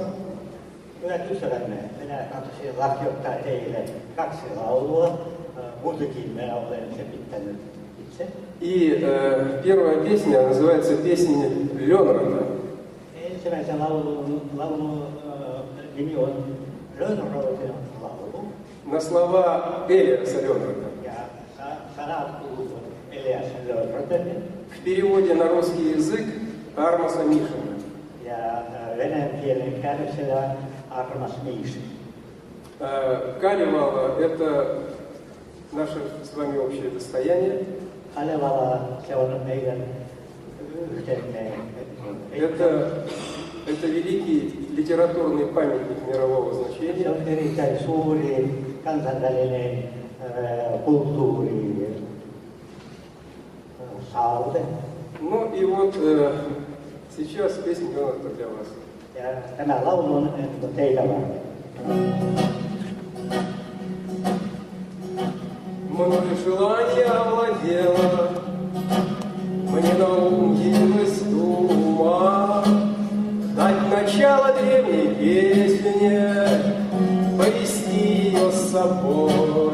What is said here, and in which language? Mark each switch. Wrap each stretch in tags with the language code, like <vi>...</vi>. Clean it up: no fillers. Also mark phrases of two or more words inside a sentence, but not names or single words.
<fi>Hyvät ystävämme, minä tahtoisin lahjoittaa teille 2 laulua musiikin minä olen sepittänyt itse.</fi> <ru>И первая песня называется «Песня Ленрота».</ru> <fi>Ensimmäisen laulun nimi on Lönnrotin laulu.</fi> <ru>На слова Элиаса Ленрота.</ru> <fi>Ja sanat kuuluvat Elias Lönnrotin.</fi> <ru>В переводе на русский язык Армаса Мишина.</ru> <fi>Ja venäjän kielen käännöksellä Armas Miishi.</fi> <ru>Калевала – это наше с вами общее достояние.</ru> <fi>Kalevala, se on meidän yhteinen.</fi> <ru>Это великий литературный памятник мирового</ru> <fi>Se</fi> <ru>значения.</ru> <fi>on erittäin suuri kansainvälinen kulttuuri saavute.</fi> <ru>Ну и вот сейчас песня Ленрота для вас.</ru> <fi>Ja tämä laulu on teitä varten.</fi> <ru>Мною желание овладело, мне на ум явилась дума дать начало древней песне, повести ее с собой.</ru>